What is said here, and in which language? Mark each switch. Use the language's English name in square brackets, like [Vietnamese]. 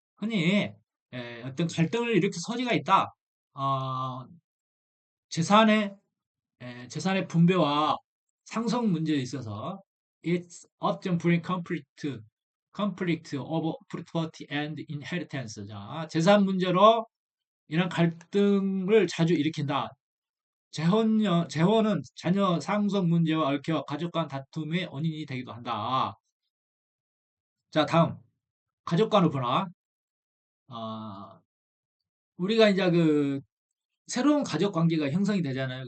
[Korean] 흔히 어떤 갈등을 일으킬 소지가 있다. 어, 재산의 재산의 분배와 상속 문제에 있어서 [English] it's often bring conflict over property and inheritance. [Korean] 자, 재산 문제로 이런 갈등을 자주 일으킨다. 재혼은 자녀 상속 문제와 얽혀 가족 간 다툼의 원인이 되기도 한다. 자, 다음 가족 간의 분화. 어, 우리가 이제 새로운 가족 관계가 형성이 되잖아요.